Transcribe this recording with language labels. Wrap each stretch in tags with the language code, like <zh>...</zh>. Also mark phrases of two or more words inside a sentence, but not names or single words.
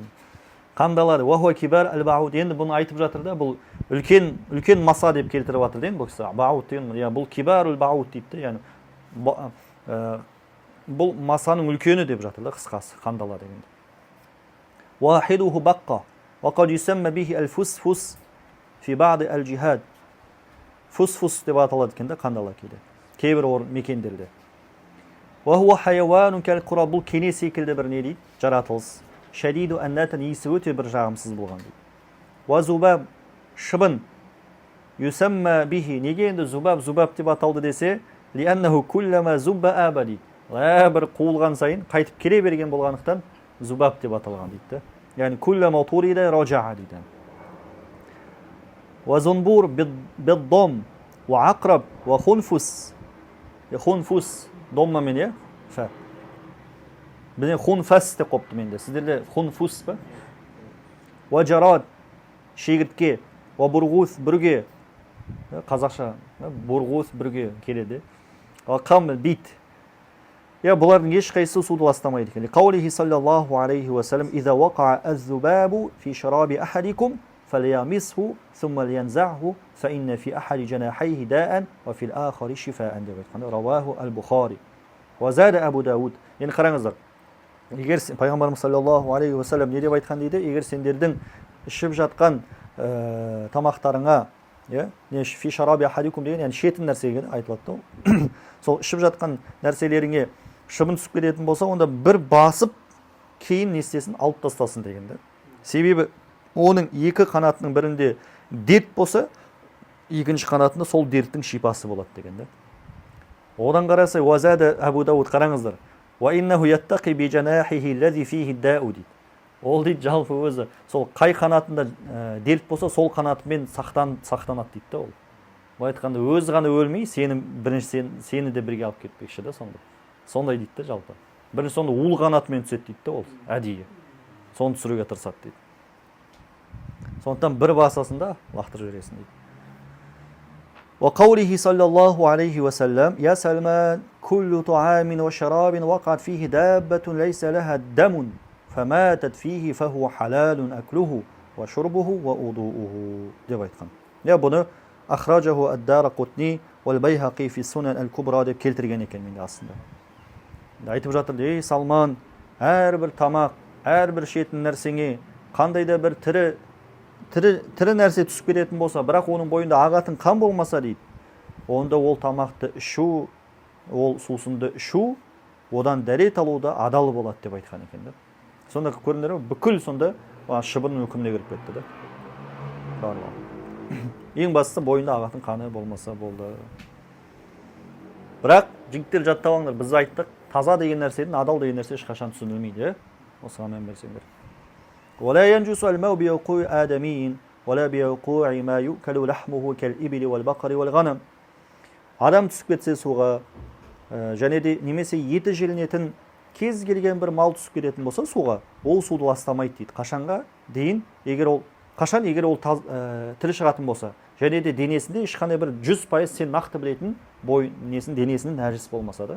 <ar>Қандалады. وهو كبار البعوض.</ar> <kk>Енді бұны айтып жатыр да, бұл үлкен маса деп келтіріп жатыр дейін. Бұл кісі бауд деген, бұл</kk> <ar>كبار البعوض</ar> <kk>дейді. Яғни бұл масаның үлкені деп жатыр да, қысқасы қандала дегенде.</kk> <ar>واحده بقة. وقد يسمى به الفسفس في بعض الجهات.</ar> <kk>Фусфус деп аталады екен да, қандала кейде. Кейбір мекендерде.</kk> <ar>وهو حيوان كالقراد.</ar> <kk>Бұл кене секілді бір не дейді? Жаратылыс.</kk> <ar>شديد النتن</ar> <kk>есі өте бір жағымсыз болған дейді.</kk> <ar>وذباب, шыбын. يسمى به.</ar> <kk>Неге енді зубаб деп аталды десе?</kk> <ar>لأنه كلما ذب آب</ar> <kk>дейді. Бір қуылған сайын қайтып келе берген болғандықтан зубаб деп аталған дейді. Яғни</kk> <ar>كلما طرد رجع</ar> <kk>дейді.</kk> <ar>والزنبور بالضم. وعقرب. وخنفس. خنفس. Домма мен е? Фә.</ar> <kk>Біне хунфас деп қопты менде. Сіздерде хунфус ба?</kk> <ar>وجراد,</ar> <kk>шегіртке.</kk> <ar>وبرغوث, бүрге.</ar> <kk>Қазақша бурғус, бүрге келеді.</kk> <ar>وقمل, бит.</ar> <kk>Бұлардың ешқайсысы суды ластамайды екен.</kk> <ar>قوله صلى الله عليه وسلم: «إذا وقع الذباب في شراب أحدكم فليمسه ثم لينزعه فإن في أحد جناحيه داء وفي الآخر شفاء»</ar> <kk>деп айтқанда.</kk> <ar>رواه البخاري. وزاد أبو داود.</ar> <kk>Енді қараңыздар. Егер пайғамбарымыз</kk> <ar>صلى الله عليه وسلم</ar> <kk>не деп айтқан дейді? Егер сендердің ішіп жатқан тамақтарыңа,</kk> <ar>في شراب أحدكم</ar> <kk>деген, яғни шетін нәрсеге айтылады. Сол ішіп жатқан нәрселеріңе шыбын түсіп кететін болса, онда бір басып, кейін не істесін, алып тастасын дегенде. Себебі оның екі қанатының бірінде дерт болса, екінші қанатында сол дерттің шипасы болады дегенде. Одан қарасай,</kk> <ar>وزاد أبو داود,</ar> <kk>қараңыздар.</kk> <ar>وإنه يتقي بجناحه الذي فيه داء дейді.</ar> <kk>Ол дейді жалпы өзі сол қай қанатында дерт болса, сол қанатымен сақтанады дейді да ол. Бұл айтқанда өзі ғана өлмей, сені де бірге алып кетпекші да сонда. Сондай дейді да жалпы. Бірінші сонда ұл қанатымен түседі дейді да ол, әдейі. Соны түсіруге тырысады дейді. Сондықтан бір басасында лақтырып жібересің дейді.</kk> <ar>وقوله صلى الله عليه وسلم: «يا سلمان، كل طعام وشراب وقعت فيه دابة ليس لها دم، فماتت فيه فهو حلال أكله وشربه ووضوؤه»</ar> <kk>деп айтқан. Бұны</kk> <ar>أخرجه الدارقطني والبيهقي في السنن الكبرى</ar> <kk>деп келтірген екен менде астында. Айтып жатыр, ей Салман, әрбір тамақ, әрбір шетін нәрсеңе қандай да бір тірі нәрсе түсіп кететін болса, бірақ оның бойында ағатын қан болмаса дейді, онда ол тамақты ішу, ол сусынды ішу, одан дәрет алуда адал болады деп айтқан екен да. Сонда көріндер ме? Бүкіл сонда шыбынның үкіміне кіріп кетті да. Ең бастысы бойында ағатын қаны болмаса болды. Бірақ жігіттер жаттап алыңдар, біз айттық, таза деген нәрседен адал деген нәрсе ешқашан түсінілмейді. Осыған мән берсеңдер.</kk> <ar>ولا ينجس الماء بوقوع آدمي ولا بوقوع ما يؤكل لحمه كالإبل والبقر والغنم.</ar> <kk>Адам түсіп кетсе суға, және де немесе еті желінетін кез келген бір мал түсіп кететін болса суға, ол суды ластамайды дейді. Қашанға дейін, егер ол тірі шығатын болса, және де денесінде ешқандай бір 100% сен нақты білетін денесінің нәжіс болмаса да.</kk>